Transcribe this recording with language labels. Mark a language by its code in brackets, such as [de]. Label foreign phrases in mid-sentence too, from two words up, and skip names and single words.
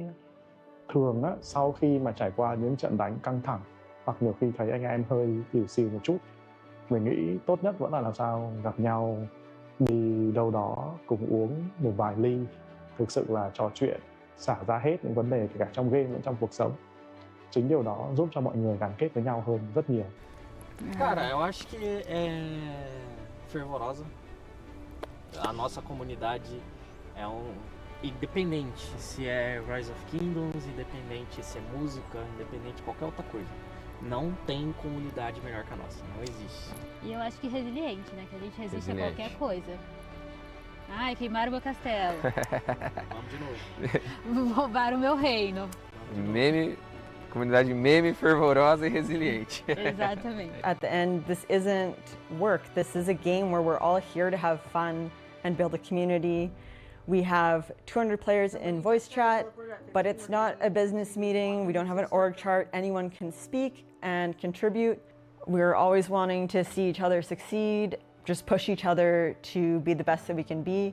[vi] Thường á, sau khi mà trải qua những trận đánh căng thẳng hoặc nhiều khi thấy anh em hơi xỉu xìu một chút, mình nghĩ tốt nhất vẫn là làm sao gặp nhau, đi đâu đó cùng uống một vài ly, thực sự là trò chuyện, xả ra hết những vấn đề kể cả trong game lẫn trong cuộc sống. Chính điều đó giúp cho mọi người gắn kết với nhau hơn rất nhiều. [pt] Cara, eu acho que é fervorosa. A nossa comunidade é independente se é Rise of Kingdoms, independente se é música, independente de qualquer outra coisa. Não tem comunidade melhor que a nossa, não existe. E eu acho que resiliente, né? Que a gente resiste a qualquer coisa. Ai, queimaram meu castelo. Vamos de novo. Roubaram o meu reino. Comunidade meme, fervorosa e resiliente. Exatamente. [en] At the end, this isn't work. This is a game where we're all here to have fun and build a community. We have 200 players in voice chat, but it's not a business meeting. We don't have an org chart. Anyone can speak and contribute. We're always wanting to see each other succeed, just push each other to be the best that we can be.